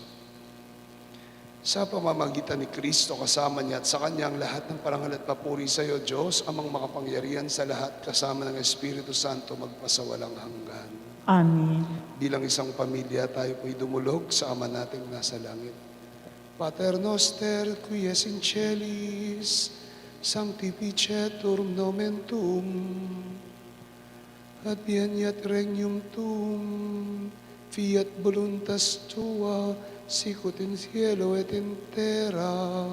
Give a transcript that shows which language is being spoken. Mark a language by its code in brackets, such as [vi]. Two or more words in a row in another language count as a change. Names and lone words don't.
[tl] Sa pamamagitan ni Kristo, kasama niya at sa kanyang lahat ng parangal at papuri sa iyo, Diyos, amang makapangyarihan sa lahat, kasama ng Espiritu Santo, magpasawalang hanggan. Amen. Bilang isang pamilya, tayo po'y dumulog sa Ama nating nasa langit. [la] Pater noster, qui es in celis, sanctificetur nomen tuum, adveniat regnum tuum, fiat voluntas tua, sicut in cielo et in terra.